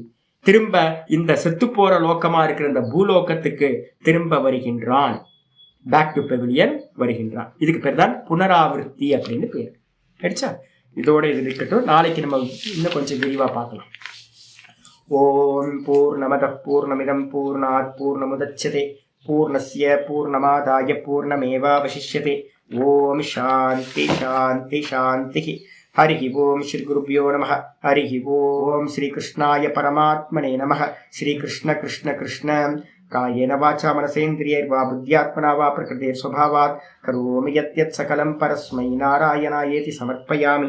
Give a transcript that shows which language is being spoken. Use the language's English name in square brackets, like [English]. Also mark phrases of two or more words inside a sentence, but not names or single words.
[Tamil] திரும்ப இந்த செத்து போற லோக்கமா இருக்கிற இந்த பூலோகத்துக்கு திரும்ப வருகின்றான். [English] back to pavilion [Tamil] வருகின்றான். இதுக்கு பேர் தான் புனராவிருத்தி அப்படின்னு பேர். கிடைச்சா? இதோட இது இருக்கட்டும். நாளைக்கு நம்ம இன்னும் கொஞ்சம் விரிவா பார்க்கலாம். [Sanskrit] ओम् पूर्णमद पूर्णमिदम् पूर्णात् पूर्णमुदच्यते पूर्णस्य पूर्णमादाय पूर्णमेवावशिष्यते. ओम् शान्ति शान्ति शान्ति. हरि ओम श्री गुरुभ्यो नमः. हरि ओम श्री कृष्णाय परमात्मने नमः. श्री कृष्ण कृष्ण कृष्ण कायेन वाचा मनसेन्द्रियैर्वा बुद्ध्यात्मना वा प्रकृतेर्स्वभावात् करोमि यत् सकलं परस्मै नारायणायेति समर्पयामि.